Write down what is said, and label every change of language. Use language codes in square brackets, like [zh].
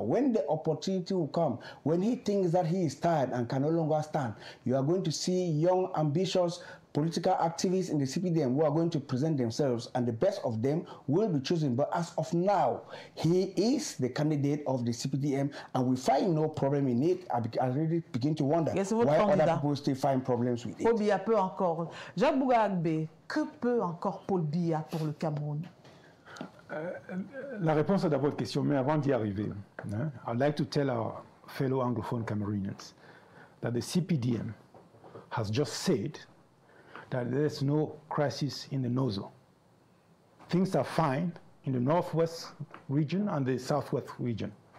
[en] When the opportunity will come, when he thinks that he is tired and can no longer stand, you are going to see young, ambitious political activists in the CPDM who are going to present themselves, and the best of them will be chosen. But as of now, he is the candidate of the CPDM, and we find no problem in it. I really begin to wonder why other people still find problems with it. [fr] Paul Biya peut encore. Jacques Bouga-Agbe, que peut encore Paul Biya pour le Cameroun? La réponse à votre question, mais avant d'y arriver, [en] I'd like to tell our fellow Anglophone Cameroonians that the CPDM has just said that there's no crisis in the NOZO. Things are fine in the northwest region and the southwest region.